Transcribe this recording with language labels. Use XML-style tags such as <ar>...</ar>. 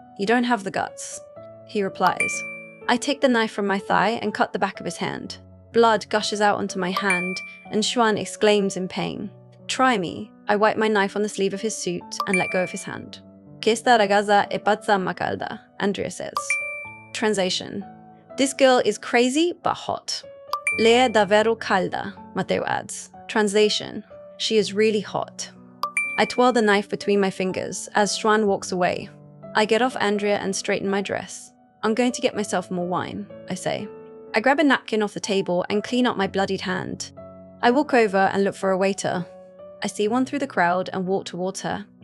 <en>You don't have the guts. He replies. I take the knife from my thigh and cut the back of his hand. Blood gushes out onto my hand and Xuan exclaims in pain. Try me. I wipe my knife on the sleeve of his suit and let go of his hand.</en> <it>Que esta ragazza è pazza ma calda,</it> <en>Andria says. Translation. This girl is crazy but hot.</en> <it>Lei è davvero calda, Matteo adds.</it> <en>Translation. She is really hot. I twirl the knife between my fingers as Xuan walks away. I get off Andria and straighten my dress. I'm going to get myself more wine, I say. I grab a napkin off the table and clean up my bloodied hand. I walk over and look for a waiter. I see one through the crowd and walk towards her.</en>